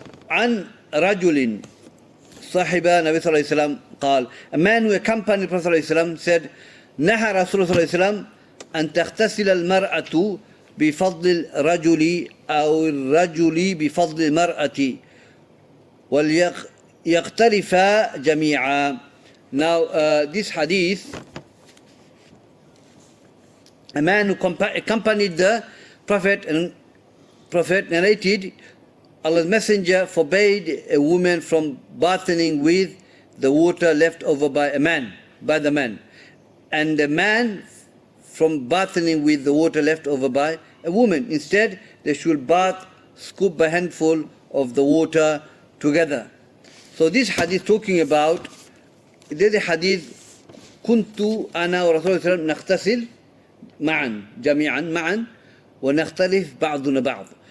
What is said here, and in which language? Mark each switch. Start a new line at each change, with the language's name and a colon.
Arabic: عن رجل صاحب النبي صلى الله عليه وسلم قال,
English: a man who accompanied the Prophet
Arabic: صلى الله عليه وسلم said, نهى رسول الله صلى الله عليه وسلم أن تغتسل المرأة بفضل الرجل أو الرجل بفضل المرأة وليغترفا جميعا.
English: Now this hadith, a man who accompanied the Prophet and Prophet narrated, Allah's Messenger forbade a woman from bathing with the water left over by the man, and a man from bathing with the water left over by a woman. Instead, they should bath, scoop a handful of the water together. So this hadith talking about, there's a hadith,
Arabic: كنت أنا ورسول الله نغتسل معا جميعا معا ونختلف بعضنا بعض.